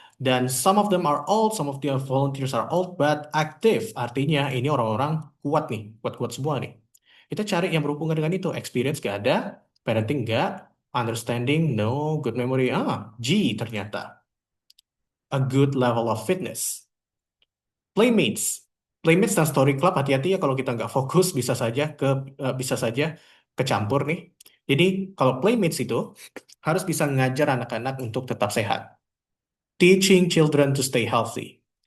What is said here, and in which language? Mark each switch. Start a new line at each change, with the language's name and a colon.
Indonesian: Dan
English: some of them are old, some of the volunteers are old but active.
Indonesian: Artinya ini orang-orang kuat nih, kuat-kuat semua nih. Kita cari yang berhubungan dengan itu.
English: Experience
Indonesian: gak ada,
English: parenting
Indonesian: gak,
English: understanding no, good memory G
Indonesian: ternyata.
English: A good level of fitness. Playmates.
Indonesian: Playmates dan story club, hati-hati ya kalau kita nggak fokus bisa saja kecampur nih. Jadi kalau playmates itu harus bisa ngajar anak-anak untuk tetap sehat.
English: Teaching children to stay healthy.